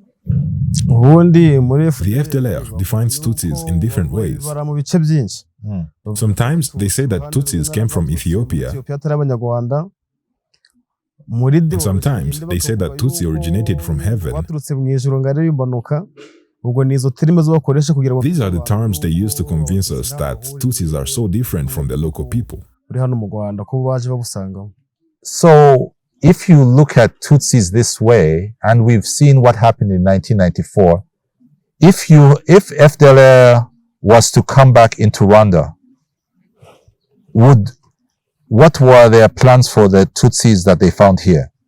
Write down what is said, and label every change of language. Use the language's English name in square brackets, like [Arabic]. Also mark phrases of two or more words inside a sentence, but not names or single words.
[English] The FDLR defines Tutsis in different ways. Sometimes they say that Tutsis came from Ethiopia, and sometimes they say that Tutsi originated from heaven. [Kinyarwanda] ubwo nizo terime zo bakoresha kugira ngo [English] These are the terms they use to convince us that Tutsis are so different from the local people. [Kinyarwanda] uri hano mu Rwanda ko baje bagusangamo. [English] So, if you look at Tutsis this way, and we've seen what happened in 1994, if FDLR was to come back into Rwanda, what were their plans for the Tutsis that they found here?